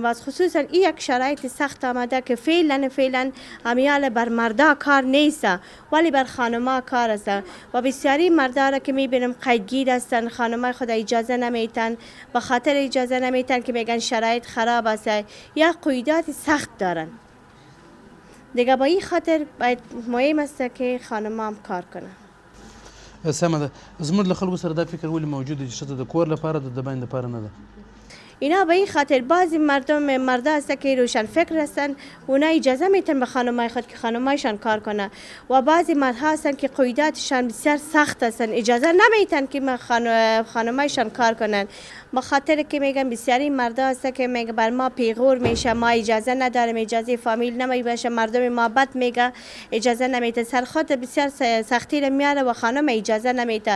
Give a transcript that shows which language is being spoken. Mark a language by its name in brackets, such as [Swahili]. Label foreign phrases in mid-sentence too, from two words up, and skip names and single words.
[Persian] باز خصوصا این یک شرایط سخت آمده که فعلا امیال بر مردا کار نیست ولی بر خانما کار است و بسیاری مردا را که میبینم قیدگیر هستن، خانمای خود اجازه نمیتن، به خاطر اجازه نمیتن که میگن شرایط خراب است یا قیودات سخت دارن. دیگه با این خاطر باید مهم است که خانما هم کار کنن. [Pashto] سمه ده. زموږ له خلکو سره دا فکر ولې موجود دی چې ښځه د کور لپاره ده، د باندې لپاره نه ده؟ [Persian] اینا به این خاطر بعضی مردا هست که روشن فکر هستن، اونا اجازه میتن به خانمای خود که خانمایشان کار کنه و بعضی مردها هستن که قیوداتشان بسیار سخت هستن، اجازه نمیتن که خانمایشان کار کنن. به خاطر که میگن بسیاری مردا هست که میگه بر ما پیغور میشه، ما اجازه نداریم، اجازه فامیل نمیباشه، مردم ما بد میگه اجازه نمیده، سر خود بسیار سختی رو میاره و خانم اجازه نمیده.